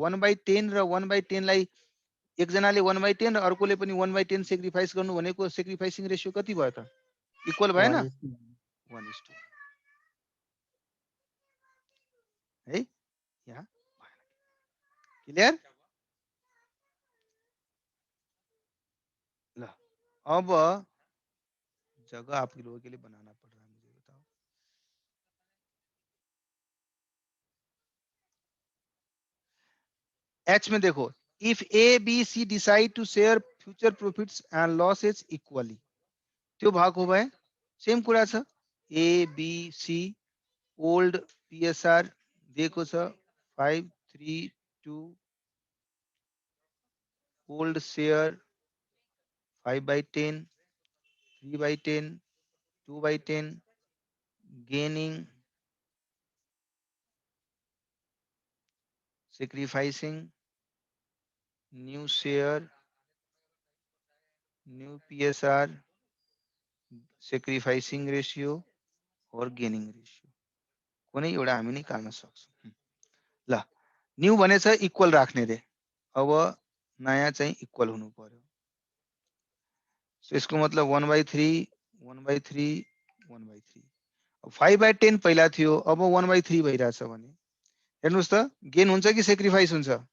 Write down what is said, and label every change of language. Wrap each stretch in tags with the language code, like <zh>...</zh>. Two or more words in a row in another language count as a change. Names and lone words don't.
<ne>1/10 र 1/10 लाई एकजनाले 1/10 र अर्कोले पनि 1/10 सेक्रिफाइस गर्नु भनेको</ne> <en>sacrificing ratio</en> <ne>कति भयो त? इक्वल भएन? 1:1 है। यहाँ क्लियर?</ne> <hi>ल अब जगह आप लोगों के लिए बनाना पड़ रहा है, मुझे बताओ। एच में देखो,</hi> <en>if A B C decide to share future profits and losses equally,</en> <ne>त्यो भाग हो भए सेम कुरा छ। ए बी सी</ne> <en>old PSR</en> <ne>दिएको छ 532,</ne> <en>old share 5/10, 3/10, 2/10, gaining, sacrificing, new share, new PSR, sacrificing ratio और gaining ratio</en> <ne>कुनै एउटा हामी निकाल्न सक्छौं। ल न्यू भनेछ इक्वल राख्ने रे, अब नयाँ चाहिँ इक्वल हुनु पर्यो। सो यसको मतलब 1/3 1/3 1/3। अब 5/10 पहिला थियो, अब 1/3 भइरहेछ भने हेर्नुस् त गेन हुन्छ कि सेक्रिफाइस हुन्छ?</ne>